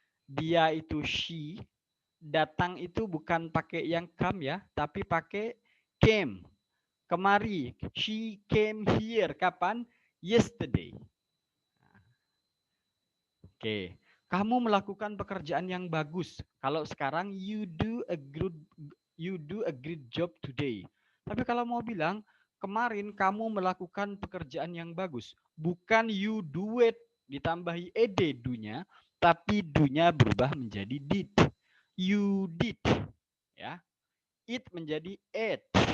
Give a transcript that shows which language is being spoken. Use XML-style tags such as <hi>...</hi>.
<id>Dia itu she, datang itu bukan pakai yang come ya, tapi pakai came. Kemari,</id> <en>she came here.</en> <id>Kapan?</id> <en>Yesterday.</en> <id>Oke, kamu melakukan pekerjaan yang bagus. Kalau sekarang</id> <en>you do a great job today.</en> <id>Tapi kalau mau bilang kemarin kamu melakukan pekerjaan yang bagus, bukan</id> <en>you do</en> <id>it ditambahi ed do-nya, tapi do-nya berubah menjadi did.</id> <en>You did. Ya. It</en> <id>menjadi</id> <en>ate.</en>